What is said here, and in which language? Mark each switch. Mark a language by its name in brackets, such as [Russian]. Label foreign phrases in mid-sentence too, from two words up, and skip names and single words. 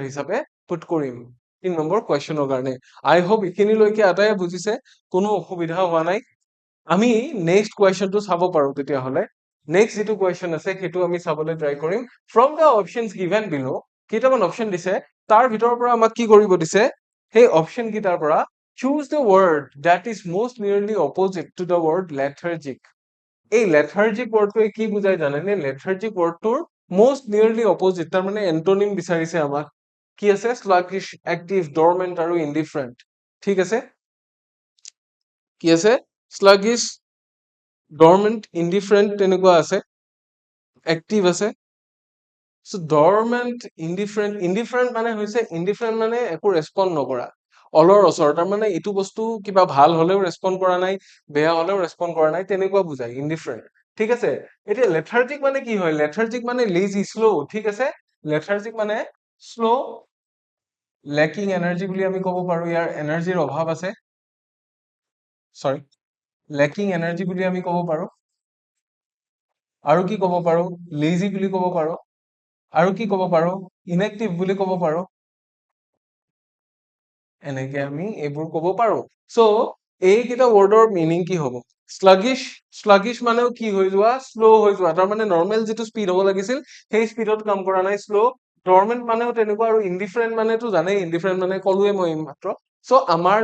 [Assamese] হিচাপে পুট কৰিম 3 নম্বৰ কুৱেশ্যনৰ কাৰণে [English] I hope [Assamese] এইখিনিলৈকে আটাই বুজিছে কোনো অসুবিধা হোৱা নাই আমি [English] next questionটো [Assamese] চাব পাৰো তেতিয়াহ'লে নেক্সট যেটো কুৱেশ্যন আছে সেইটো আমি চাবলৈ ট্ৰাই কৰিম [English] from the options given below [Assamese] কেইটামান অপশ্যন দিছে তাৰ ভিতৰৰ পৰা আমাক কি কৰিব দিছে সেই অপশ্যন কেইটাৰ পৰা [English] choose the word that is most nearly opposite to the word lethargic [Assamese] এই [English] lethargic wordটোৱে [Assamese] কি বুজাই জানেনে [English] lethargic wordটোৰ most nearly opposite [Assamese] তাৰ মানে এন্টোনিম বিচাৰিছে আমাক কি আছে [English] sluggish active dormant [Assamese] আৰু indifferent ঠিক আছে কি আছে [English] sluggish dormant indifferent [Assamese] তেনেকুৱা আছে active আছে [English] so dormant indifferent [Assamese] মানে হৈছে indifferent মানে একো ৰেসপন্ড নকৰা অলৰ অসৰ তাৰ মানে এইটো বস্তু কিবা ভাল হলেও ৰেসপন্ড কৰা নাই বেয়া হলেও ৰেসপন্ড কৰা নাই তেনেকুৱা বুজায় indifferent ঠিক আছে এতিয়া lethargic মানে কি হয় lethargic মানে [English] lazy slow [Assamese] ঠিক আছে lethargic মানে [English] slow lacking energy [Assamese] বুলি আমি ক'ব পাৰো ইয়াৰ এনাৰ্জিৰ অভাৱ আছে সৰি [English] lacking energy [Assamese] বুলি আমি ক'ব পাৰো আৰু কি ক'ব পাৰো lazy বুলি ক'ব পাৰো আৰু কি ক'ব পাৰো inactive বুলি ক'ব পাৰো এনেকে আমি এইবোৰ ক'ব পাৰো সো এইকেইটা [English] wordৰ meaning [Assamese] কি হ'ব শ্লাগিশ শ্লাগিশ মানেও কি হৈ যোৱা শ্ল' হৈ যোৱা তাৰমানে নৰ্মেল যিটো স্পীড হ'ব লাগিছিল সেই স্পীডত কাম কৰা নাই [English] slow dormant [Assamese] মানেও তেনেকুৱা আৰু ইনডিফাৰেণ্ট মানেতো জানেই ইনডিফাৰেণ্ট মানে ক'লোৱে মই মাত্ৰ চ' আমাৰ